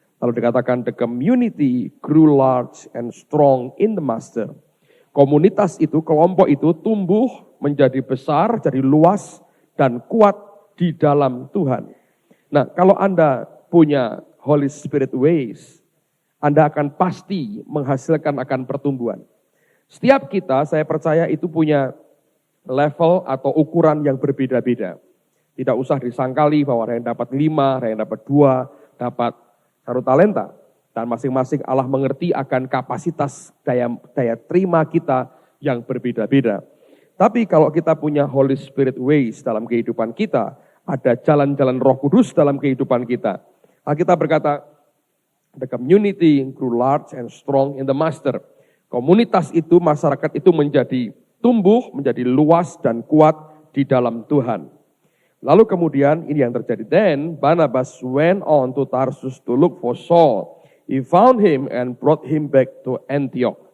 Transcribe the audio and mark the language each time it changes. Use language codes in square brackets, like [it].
[id] Lalu dikatakan [en] the community grew large and strong in the Master. [id] Komunitas itu, kelompok itu tumbuh menjadi besar, jadi luas dan kuat di dalam Tuhan. Nah, kalau Anda punya Holy Spirit ways, Anda akan pasti menghasilkan akan pertumbuhan. Setiap kita, saya percaya itu punya level atau ukuran yang berbeda-beda. Tidak usah disangkali bahwa ada yang dapat 5, ada yang dapat 2, dapat 1 talenta. Dan masing-masing Allah mengerti akan kapasitas daya terima kita yang berbeda-beda. Tapi kalau kita punya Holy Spirit ways dalam kehidupan kita, ada jalan-jalan Roh Kudus dalam kehidupan kita. Alkitab berkata, [en] the community grew large and strong in the Master. [id] Komunitas itu, masyarakat itu menjadi tumbuh, menjadi luas dan kuat di dalam Tuhan. Lalu kemudian ini yang terjadi. [en] Then Barnabas went on to Tarsus to look for Saul. He found him and brought him back to Antioch.